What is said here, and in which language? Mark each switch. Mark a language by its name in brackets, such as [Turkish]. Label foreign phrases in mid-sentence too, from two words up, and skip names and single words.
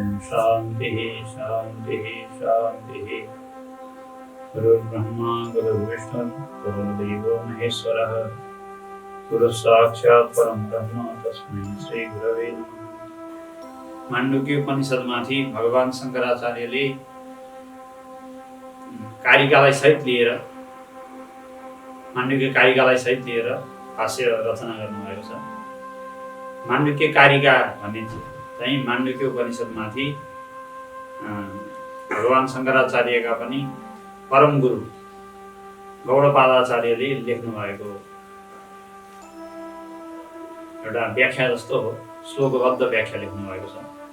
[Sanskrit] शान्तिः शान्तिः शान्तिः। गुरुर्ब्रह्मा गुरुर्विष्णु गुरुर्देवो महेश्वरः गुरुसाक्षात् परं ब्रह्म तस्मै श्री गुरवे नमः। [Nepali] माण्डुक्य उपनिषदमाथि भगवान शङ्कराचार्यले कारिकालाई सहित लिएर माण्डुक्य कारिकालाई सहित लिएर भाष्य रचना गर्नुभएको छ। माण्डुक्य कारिका भन्ने चाहिँ माण्डुक्य उपनिषदमाथि भगवान शङ्कराचार्यका पनि परम गुरु गौडपादाचार्यले लेख्नु भएको एउटा व्याख्या जस्तो हो, श्लोकबद्ध व्याख्या लेख्नु भएको छ।